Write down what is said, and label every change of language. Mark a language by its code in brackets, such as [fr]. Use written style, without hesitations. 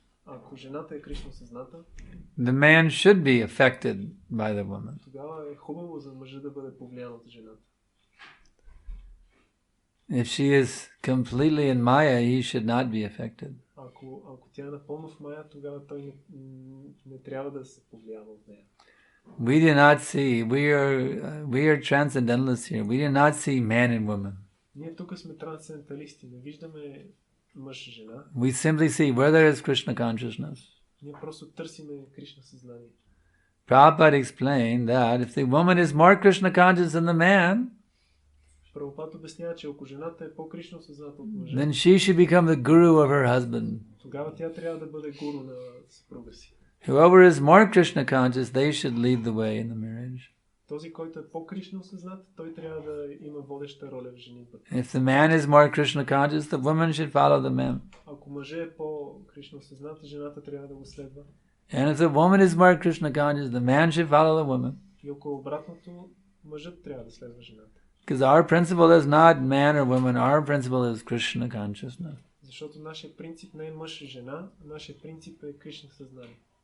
[bg] Ако жената е Кришна съзната, [en] the man should be affected by the woman. [bg] тогава е хубаво за мъжа да бъде повлиян от жената. [en] If she is completely in Maya, he should not be affected. [bg] Ако тя е напълно в Мая, тогава той не трябва да се повлиява от нея. [en] We do not see, we are transcendentalists here. We do not see man and woman. [bg] Ние тук сме трансценденталисти, не виждаме мъж и жена. [en] We simply see where there is Krishna consciousness. [bg] Ние просто търсиме Кришна съзнание. [en] Prabhupada explained that if the woman is more Krishna conscious than the man, [bg] Прабхупад обяснява, че ако жената е по-кришно съзната от мъжа, [en] then she should become the guru of her husband. [bg] тогава тя трябва да бъде гуру на съпруга си. [en] Whoever is more Krishna conscious, they should lead the way in the marriage. [bg] Този, който е по-кришно съзнат, той трябва да има водеща роля в женитбата. [en] If the man is more Krishna conscious, the woman should follow the man. [bg] Ако мъжът е по-кришно съзнат, жената трябва да го следва. [en] And if the woman is more Krishna conscious, the man should follow the woman. [bg] И около обратното, мъжът трябва да следва жената. [en] Because our principle is not man or woman, our principle is Krishna consciousness. [bg] Защото нашия принцип не е мъж и жена, нашия принцип е Кришна съзнание.